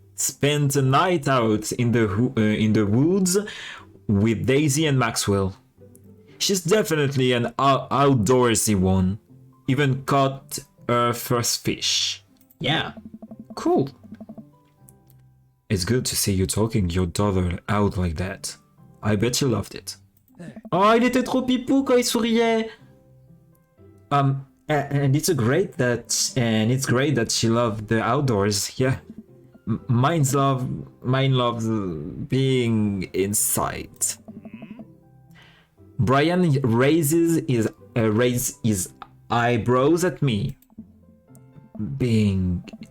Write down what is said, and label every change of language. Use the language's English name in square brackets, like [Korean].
[English] Spent a night out in the woods with Daisy and Maxwell. She's definitely an outdoorsy one. Even caught her first fish. Yeah, cool. It's good to see you talking your daughter out like that. I bet you loved it. [French] Oh, il était trop pipou quand il souriait. [English] And it's great that she loved the outdoors. Yeah, mine loves being inside. Brian raises his eyebrows at me. Being